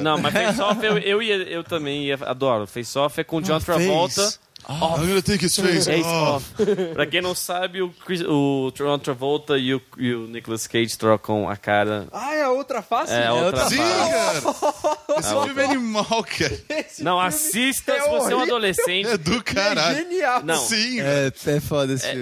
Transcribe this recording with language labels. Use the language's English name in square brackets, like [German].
[Portuguese] Não, mas Face Off eu também ia, adoro. Face Off é com John Travolta. [English] Oh, I'm gonna take his face off. [Portuguese] Pra quem não sabe, o John Travolta e o Nicolas Cage trocam a cara. Ah, é a outra face? É outra face. Esse filme é animal, cara. Não, assista se você é um adolescente. É do caralho. É genial. Não. Sim. É foda esse filme.